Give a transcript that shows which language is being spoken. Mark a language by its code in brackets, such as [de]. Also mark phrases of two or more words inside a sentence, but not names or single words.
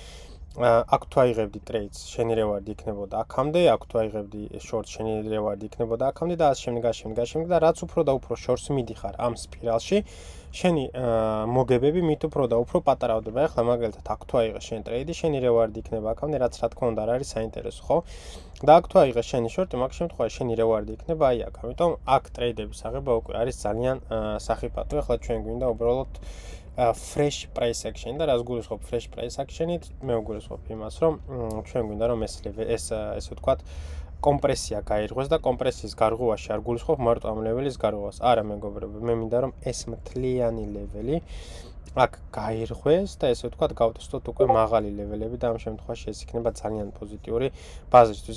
[ka] აქ თუ აიღებდი ტრეიდს, შენი რევარდი იქნებოდა აქამდე, აქ თუ აიღებდი შორტს, შენი რევარდი იქნებოდა აქამდე და ასე შემდეგ და რაც უფრო და უფრო შორს მიდიხარ ამ სპირალში, შენი მოგებები მით უფრო და უფრო პატარავდება. ახლა მაგალითად აქ თუ აიღე შენ ტრეიდი, შენი რევარდი იქნება აქამდე, რაც რა თქმა უნდა არ არის საინტერესო, ხო? და აქ თუ აიღე შენი შორტი, მაგ შემთხვევაში შენი რევარდი იქნება აი აქ. ამიტომ აქ ტრეიდების აღება უკვე არის ძალიან სახიფათო. ახლა ჩვენ გვინდა უბრალოდ [en] fresh price action [ka] და რას გულისხმობ [en] fresh price action- [ka] ით? მე ვგულისხმობ იმას, რომ ჩვენ გვინდა რომ ეს ესე ვთქვათ კომპრესია გაირღვეს და კომპრესიის გარღვევაში არ გულისხმობ მარტო ამ ლეველის გარღვევას. არა მეგობრებო, მე მინდა რომ ეს მთლიანი ლეველი აქ გაირღვეს და ესე ვთქვათ გავტესტოთ უკვე მაღალი ლეველები და ამ შემთხვევაში ეს იქნება ძალიან პოზიტიური ბაზისთვის.